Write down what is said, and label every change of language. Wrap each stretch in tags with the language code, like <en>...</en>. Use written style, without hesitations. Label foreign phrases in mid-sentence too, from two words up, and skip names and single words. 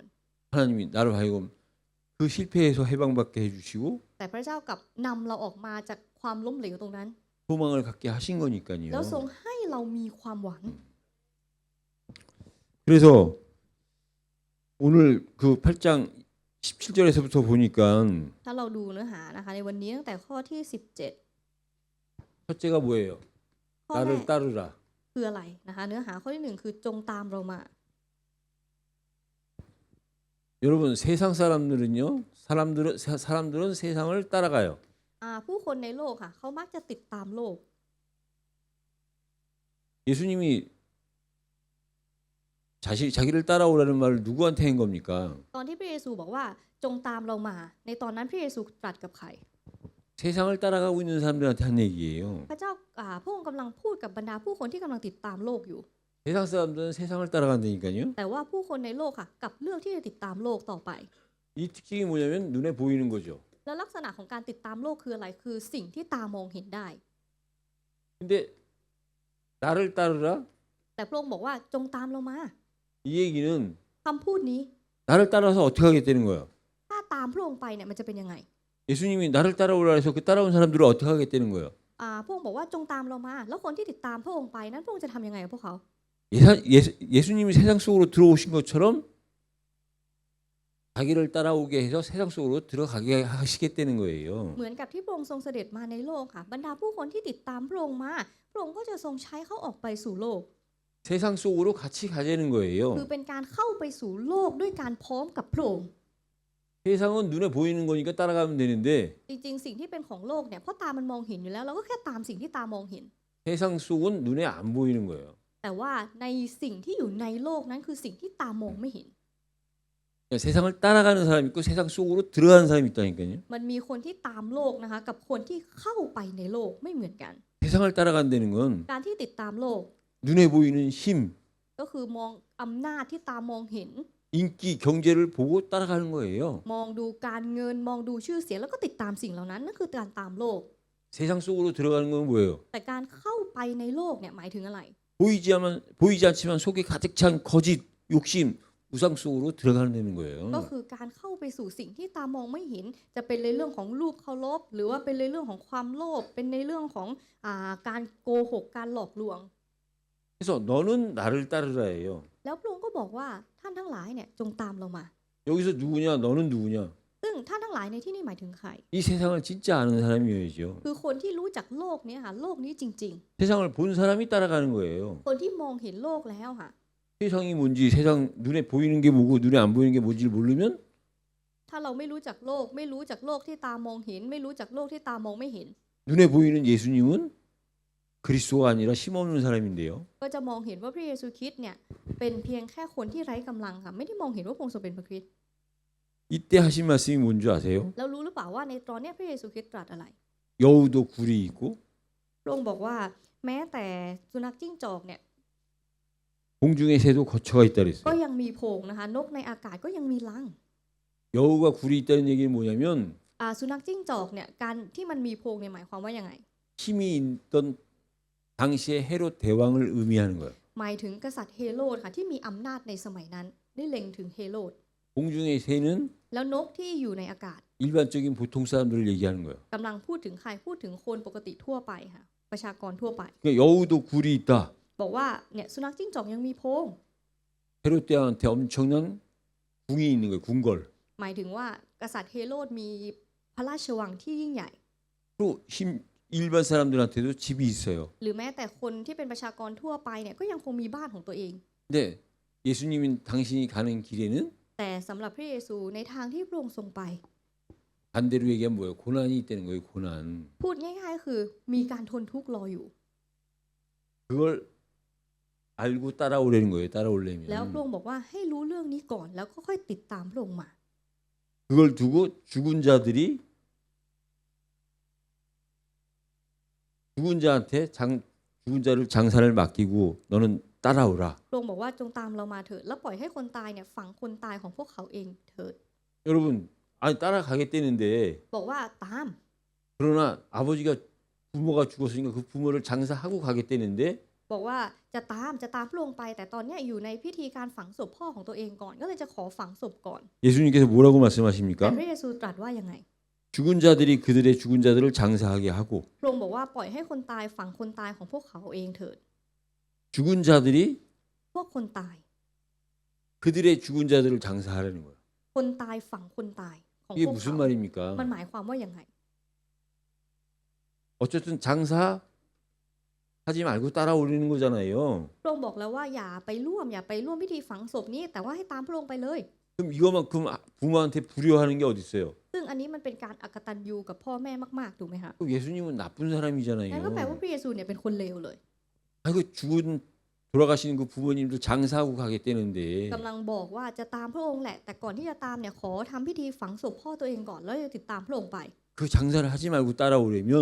<ko>하나님이 나를 하여금 그 실패에서 해방받게 해주시고</ko> <th>แต่พระเจ้ากลับนำเราออกมาจากความล้มเหลวตรงนั้น</th> <ko>소망을 갖게 하신</ko> <th>แล้วทรง</th> <ko>거니까요.</ko> <th>ให้เรามีความหวัง</th> <ko>그래서 오늘 그 8장 17절에서부터 보니까</ko> <th>ถ้าเราดูเนื้อหานะคะในวันนี้ตั้งแต่ข้อที่</th> <ko>첫째가 뭐예요?</ko> <th>17 ข้อแร</th> <ko>나를</ko> <th>ก</th> <ko>따르라.</ko> <th>คืออะไรนะคะเนื้อหาข้อที่ 1 คือจงตามเรามา</th> <ko>여러분 세상 사람들은 세상을 따라가요.</ko> <th>ผู้คนในโลกค่ะเขามักจะติดตามโลก</th> <ko>예수님이 자기를 따라오라는 말을 누구한테 한 겁니까?</ko> <th>ตอนที่พระเยซูบอกว่าจงตามเรามา ในตอนนั้นพระเยซูตรัสกับใคร</th> <ko>세상을 따라가고 있는 사람들한테 한 얘기예요.</ko> <th>พระเจ้าพระองค์กำลังพูดกับบรรดาผู้คนที่กำลังติดตามโลกอยู่</th> <ko>세상 사람들은 세상을 따라간다니까요.</ko> <th>แต่ว่าผู้คนในโลกค่ะกลับเลือกที่จะติดตามโลกต่อไป</th> <ko>이 특징이 뭐냐면 눈에 보이는 거죠.</ko> <th>แล้วลักษณะของการติดตามโลกคืออะไรคือสิ่งที่ตามองเห็นได้</th> <ko>근데 나를 따르라?</ko> <th>แต่พระองค์บอกว่าจงตามเรามา</th> <ko>이 얘기는</ko> <th>คำพูดนี้</th> <ko>나를 따라서 어떻게 하겠다는 거예요.</ko> <th>ถ้าตามพระองค์ไปเนี่ยมันจะเป็นยังไง</th> <ko>예수님이 나를 따라오라 해서 그 따라온 사람들을 어떻게 하겠다는 거예요.</ko> <th>พระองค์บอกว่าจงตามเรามา แล้วคนที่ติดตามพระองค์ไปนั้นพระองค์จะทำยังไงกับพวกเขา</th> <ko>예수님이 세상 속으로 들어오신 것처럼 자기를 따라오게 해서 세상 속으로 들어가게 하시겠다는 거예요.</ko> <th>เหมือนกับที่พระองค์ทรงเสด็จมาในโลกค่ะบรรดาผู้คนที่ติดตามพระองค์มาพระองค์ก็จะทรงใช้เขาออกไปสู่โลก</th> <ko>세상 속으로 같이 가자는</ko> <th>คือ</th> <ko>거예요.</ko> <th>เป็นการเข้าไปสู่โลกด้วยการพร้อมกับพระองค์</th> <ko>세상은 눈에 보이는 거니까 따라가면 되는데</ko> <th>จริงๆสิ่งที่เป็นของโลกเนี่ยเพราะตามันมองเห็นอยู่แล้วเราก็แค่ตามสิ่งที่ตามองเห็น</th> <ko>세상 속은 눈에 안 보이는 거예요.</ko> <th>แต่ว่าในสิ่งที่อยู่ในโลกนั้นคือสิ่งที่ตามองไม่เห็น</th> <ko>세상을 따라가는 사람이 있고 세상 속으로 들어가는 사람이 있다니까요.</ko> <th>มันมีคนที่ตามโลกนะคะกับคนที่เข้าไปในโลกไม่เหมือนกัน</th> <ko>세상을 따라간다는 건</ko> <th>การที่ติดตามโลก</th> <ko>눈에 보이는 힘,</ko> <th>ก็คือมองอำนาจที่ตามองเห็น</th> <ko>인기, 경제를 보고 따라가는 거예요.</ko> <th>มองดูการเงินมองดูชื่อเสียงแล้วก็ติดตามสิ่งเหล่านั้นนั่นคือการตามโลก</th> <ko>세상 속으로 들어가는 건 뭐예요?</ko> <th>แต่การเข้าไปในโลกเนี่ยหมายถึงอะไร</th> <ko>보이지 않지만 속에 가득 찬 거짓, 욕심, 우상 속으로 들어가는 거예요.</ko> <th>ก็คือการเข้าไปสู่สิ่งที่ตามองไม่เห็นจะเป็นในเรื่องของรูปเคารพหรือว่าเป็นในเรื่องของความโลภเป็นในเรื่องของการโกหกการหลอกลวง</th> <ko>그래서 너는 나를 따르라예요.</ko> <th>แล้วพระองค์ก็บอกว่าท่านทั้งหลายเนี่ยจงตามเรามา</th> <ko>여기서 누구냐? 너는 누구냐?</ko> <th>ซึ่งท่านทั้งทั้งหลายในที่นี่หมายถึงใคร</th> <ko>이 세상을 진짜 아는 사람이어야죠.</ko> <th>คือคนที่รู้จักโลกนี้ค่ะโลกนี้จริง</th> <ko>세상을 본 사람이 따라가는 거예요.</ko> <th>ๆ คนที่มองเห็นโลกแล้วค่ะ</th> <ko>세상이 뭔지 세상 눈에 보이는 게 뭐고 눈에 안 보이는 게 뭔지를 모르면</ko> <th>ถ้าเราไม่รู้จักโลกไม่รู้จักโลกที่ตามองเห็น ไม่รู้จักโลกที่ตามองไม่เห็น</th> <ko>눈에 보이는 예수님은 그리스도가 아니라 힘없는 사람인데요.</ko> <th>ก็จะมองเห็นว่าพระเยซูคริสต์เนี่ยเป็นเพียงแค่คนที่ไร้กำลังค่ะไม่ได้มองเห็นว่าพระองค์ทรงเป็นพระคริสต์</th> <ko>이때 하신 말씀이 뭔지 아세요?</ko> <th>แล้วรู้หรือเปล่าว่าในตอนเนี้ยพระเยซูคริสต์ตรัสอะไร</th> <ko>여우도 굴이 있고</ko> <th>พระองค์บอกว่าแม้แต่สุนัขจิ้งจอกเนี่ย</th> <ko>공중의 새도 거처가 있다</ko> <th>ก็</th> <ko>그랬어요.</ko> <th>ยังมีโพรงนะคะนกในอากาศก็ยังมีรัง</th> <ko>여우가 굴이 있다는 얘기는 뭐냐면</ko> <th>สุนัขจิ้งจอกเนี่ยการที่มันมีโพรงเนี่ยหมายความว่ายังไง</th> <ko>힘이 있던 당시의 헤롯 대왕을 의미하는 거예요.</ko> <th>หมายถึงกษัตริย์เฮโรดค่ะที่มีอำนาจในสมัยนั้นได้เล็งถึงเฮโรด</th> <ko>공중의 새는</ko> <th>แล้วนกที่อยู่ในอากาศ</th> <ko>일반적인 보통 사람들을 얘기하는 거예요.</ko> <th>กำลังพูดถึงใครพูดถึงคนปกติทั่วไปค่ะประชากรทั่วไป</th> <ko>그러니까 여우도 굴이 있다.</ko> <th>บอกว่าเนี่ยสุนัขจิ้งจอกยังมีโพรง</th> <ko>헤롯 대왕한테 엄청난 궁이 있는 거예요. 궁궐.</ko> <th>หมายถึงว่ากษัตริย์เฮโรดมีพระราชวังที่ยิ่งใหญ่</th> <ko>또 일반 사람들한테도 집이 있어요.</ko> <th>หรือแม้แต่คนที่เป็นประชากรทั่วไปเนี่ยก็ยังคงมีบ้านของตัวเอง</th> <ko>근데 예수님인 당신이 가는 길에는</ko> <th>แต่สำหรับพระเยซูในทางที่พระองค์ทรงไป</th> <ko>반대로 얘기하면 뭐예요? 고난이 있다는 거예요. 고난.</ko> <th>พูดง่ายๆคือมีการทนทุกข์รออยู่</th> <ko>그걸 알고 따라오려는 거예요.</ko> <th>แล้วพระ</th> <ko>따라오려면</ko> <th>องค์บอกว่าให้รู้เรื่องนี้ก่อนแล้วก็ค่อยติดตามพระองค์มา</th> <ko>그걸 두고 죽은 자를 장사를 맡기고 너는 따라오라.</ko> <th>พระองค์บอกว่าจงตามเรามาเถิดแล้วปล่อยให้คนตายเนี่ยฝังคนตายของพวกเขาเองเถิด</th> <ko>여러분, 아니 따라가겠다는데</ko> <th>บอกว่าตาม</th> <ko>그러나 아버지가 부모가 죽었으니까 그 부모를 장사하고 가겠다는데</ko> <th>บอกว่าจะตามพระองค์ไปแต่ตอนเนี้ยอยู่ในพิธีการฝังศพพ่อของตัวเองก่อนก็เลยจะขอฝังศพก่อน</th> <ko>예수님께서 뭐라고</ko> <th>แต่</th> <ko>말씀하십니까?</ko> <th>พระเยซูตรัสว่ายังไง</th> <ko>죽은 자들이 그들의 죽은 자들을 장사하게 하고</ko> <th>พระองค์บอกว่าปล่อยให้คนตายฝังคนตายของพวกเขาเองเถิด</th> <ko>죽은 자들이</ko> <th>พวกคนตาย</th> <ko>그들의 죽은 자들을 장사하라는 거예요.</ko> <th>คนตายฝังคนตายของ</th> <ko>이게</ko> <th>พวก</th> <ko>무슨</ko> <th>เขา</th> <ko>말입니까?</ko> <th>มันหมายความว่ายังไง</th> <ko>어쨌든 장사하지 말고 따라오려는 거잖아요.</ko> <th>พระองค์บอกแล้วว่าอย่าไปร่วมพิธีฝังศพนี้แต่ว่าให้ตามพระองค์ไปเลย</th> <ko>그럼 이거만큼 부모한테 불효하는 게 어디 있어요?</ko> <th>ซึ่งอันนี้มันเป็นการอกตัญญูกับพ่อแม่มากๆถูกไหมคะ</th> <ko>예수님은 나쁜</ko> <th>นั่นก็แปลว่า</th> <ko>사람이잖아요.</ko> <th>พระเยซูเนี่ยเป็นคนเลวเลย</th> <ko>아이고 돌아가시는 그 부모님도 장사하고 가겠다는데</ko> <th>กำลังบอกว่าจะตามพระองค์แหละแต่ก่อนที่จะตามเนี่ยขอทำพิธีฝังศพพ่อตัวเองก่อนแล้วจะติดตามพระองค์ไป</th> <ko>그 장사를 하지 말고 따라오려면</ko>